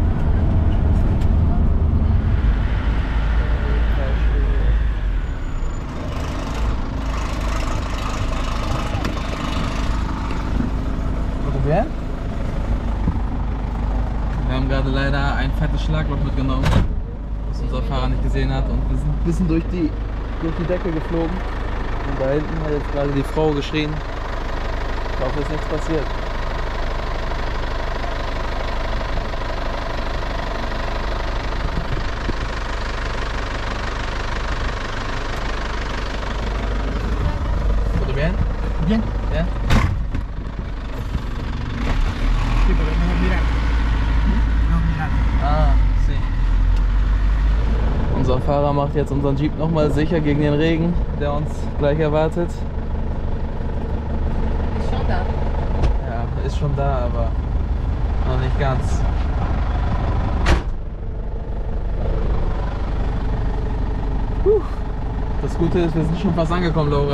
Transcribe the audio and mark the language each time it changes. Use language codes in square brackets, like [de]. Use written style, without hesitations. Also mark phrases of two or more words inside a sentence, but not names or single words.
[de] Wir haben gerade leider ein fettes Schlagloch mitgenommen, was unser Fahrer nicht gesehen hat, und wir sind ein bisschen durch die Decke geflogen. Und da hinten hat jetzt gerade die Frau geschrien. Ich hoffe, es ist nichts passiert. [es] ¿Todo bien? Bien. Bien? Sí, pero es mejor mirar. No mirar. Ah, sí. [de] Unser Fahrer macht jetzt unseren Jeep nochmal sicher gegen den Regen, der uns gleich erwartet. Ist schon da. Ja, ist schon da, aber noch nicht ganz. Das Gute ist, wir sind schon fast angekommen, Laura.